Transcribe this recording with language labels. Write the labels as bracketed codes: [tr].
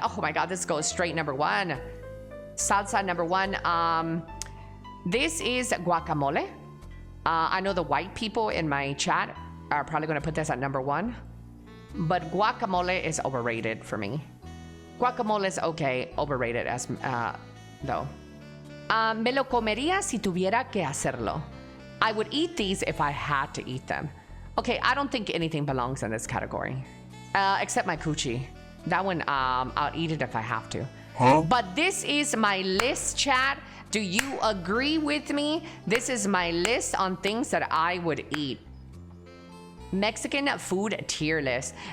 [en] Oh my God, this goes straight number one. Salsa number one. This is guacamole. I know the white people in my chat are probably gonna put this at number one, but guacamole is overrated for me. Guacamole is okay, overrated as though. [es] Me lo comería si tuviera que hacerlo. [en] I would eat these if I had to eat them. Okay, I don't think anything belongs in this category. Except my coochie. That one, I'll eat it if I have to. Huh? But this is my list, chat. Do you agree with me? This is my list on things that I would eat. Mexican food tier list.